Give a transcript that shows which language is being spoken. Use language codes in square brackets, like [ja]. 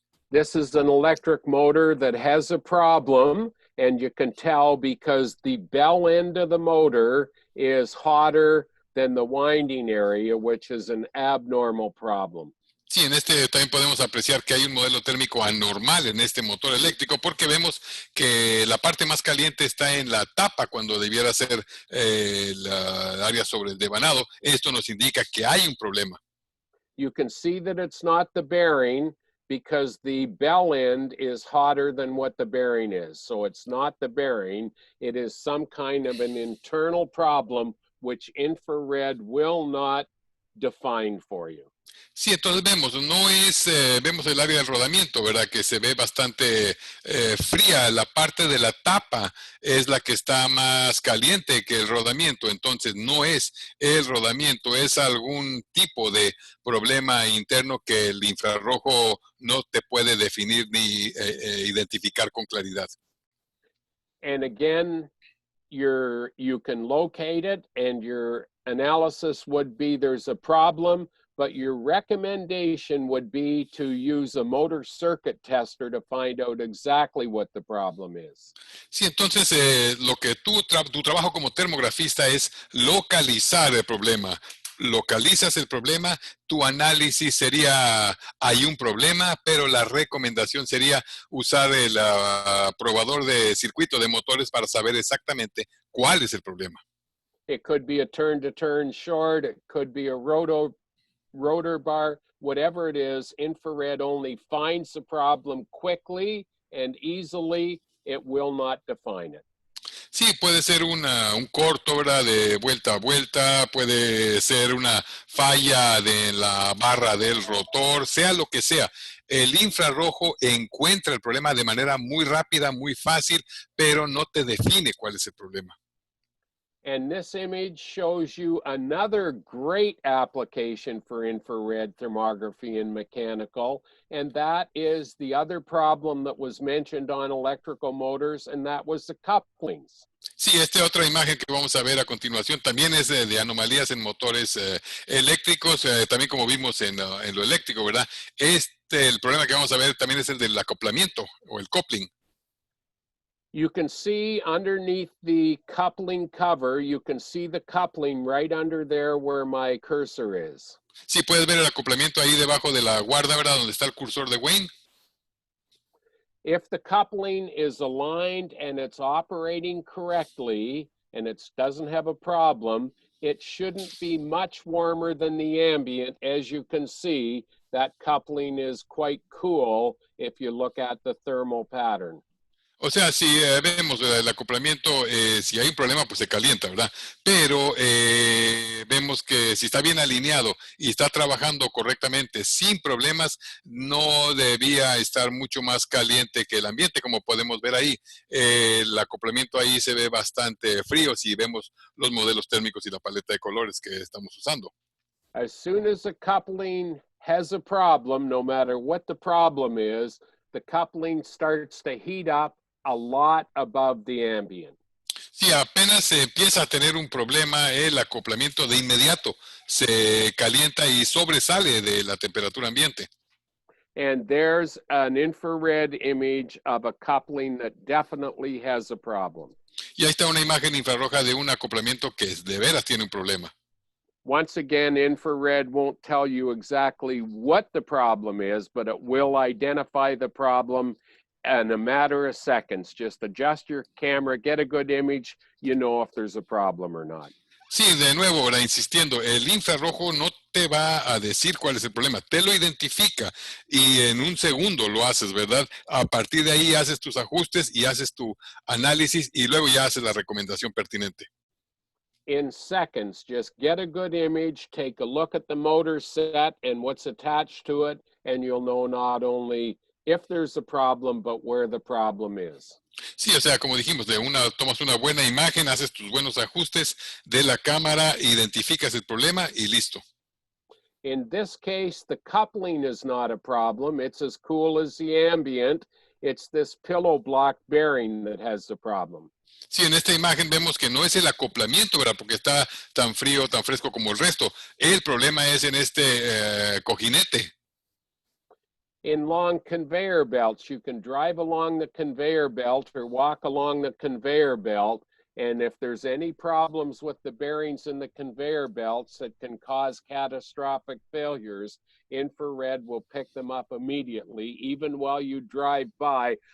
[en] This is an electric motor that has a problem, and you can tell because the bell end of the motor is hotter than the winding area, which is an abnormal problem. [es] Sí, en este también podemos apreciar que hay un modelo térmico anormal en este motor eléctrico porque vemos que la parte más caliente está en la tapa cuando debiera ser la área sobre el devanado. Esto nos indica que hay un problema. [en] You can see that it's not the bearing because the bell end is hotter than what the bearing is. So it's not the bearing. It is some kind of an internal problem which infrared will not define for you. [es] Sí, entonces vemos el área del rodamiento, ¿verdad? Que se ve bastante fría. La parte de la tapa es la que está más caliente que el rodamiento. Entonces no es el rodamiento, es algún tipo de problema interno que el infrarrojo no te puede definir ni identificar con claridad. [en] And again, you can locate it, and your analysis would be there's a problem, but your recommendation would be to use a motor circuit tester to find out exactly what the problem is. [es] Sí, entonces lo que tu trabajo como termografista es localizar el problema. Localizas el problema, tu análisis sería, hay un problema, pero la recomendación sería usar el probador de circuito de motores para saber exactamente cuál es el problema. [en] It could be a turn-to-turn short. It could be a rotor bar. Whatever it is, infrared only finds the problem quickly and easily. It will not define it. [es] Sí, puede ser un corto, ¿verdad? De vuelta a vuelta, puede ser una falla de la barra del rotor, sea lo que sea. El infrarrojo encuentra el problema de manera muy rápida, muy fácil, pero no te define cuál es el problema. [en] And this image shows you another great application for infrared thermography in mechanical, and that is the other problem that was mentioned on electrical motors, and that was the couplings. [es] Sí, esta otra imagen que vamos a ver a continuación también es de anomalías en motores eléctricos, también como vimos en lo eléctrico, ¿verdad? El problema que vamos a ver también es el del acoplamiento o el coupling. [en] You can see underneath the coupling cover, you can see the coupling right under there where my cursor is. [es] Sí, puedes ver el acoplamiento ahí debajo de la guarda, ¿verdad? Donde está el cursor de Wayne. [en] If the coupling is aligned and it's operating correctly and it doesn't have a problem, it shouldn't be much warmer than the ambient. As you can see, that coupling is quite cool if you look at the thermal pattern. [es] O sea, si vemos el acoplamiento, si hay un problema, pues se calienta, ¿verdad? Pero vemos que si está bien alineado y está trabajando correctamente sin problemas, no debía estar mucho más caliente que el ambiente, como podemos ver ahí. El acoplamiento ahí se ve bastante frío si vemos los modelos térmicos y la paleta de colores que estamos usando. [en] As soon as the coupling has a problem, no matter what the problem is, the coupling starts to heat up a lot above the ambient. [es] Sí, apenas se empieza a tener un problema, el acoplamiento de inmediato se calienta y sobresale de la temperatura ambiente. [en] And there's an infrared image of a coupling that definitely has a problem. [es] Y ahí está una imagen infrarroja de un acoplamiento que de veras tiene un problema. [en] Once again, infrared won't tell you exactly what the problem is, but it will identify the problem in a matter of seconds. Just adjust your camera, get a good image, you know if there's a problem or not. [es] Sí, de nuevo, ahora insistiendo, el infrarrojo no te va a decir cuál es el problema, te lo identifica y en un segundo lo haces, ¿verdad? A partir de ahí haces tus ajustes y haces tu análisis y luego ya haces la recomendación pertinente. [en] In seconds, just get a good image, take a look at the motor set and what's attached to it, and you'll know not only if there's a problem, but where the problem is. [es] Sí, o sea, como dijimos, tomas una buena imagen, haces tus buenos ajustes de la cámara, identificas el problema y listo. [en] In this case, the coupling is not a problem. It's as cool as the ambient. It's this pillow block bearing that has the problem. [es] Sí, en esta imagen vemos que no es el acoplamiento, ¿verdad? Porque está tan frío, tan fresco como el resto. El problema es en este cojinete. [en] In long conveyor belts, you can drive along the conveyor belt or walk along the conveyor belt. And if there's any problems with the bearings in the conveyor belts that can cause catastrophic failures, infrared will pick them up immediately, even while you drive by.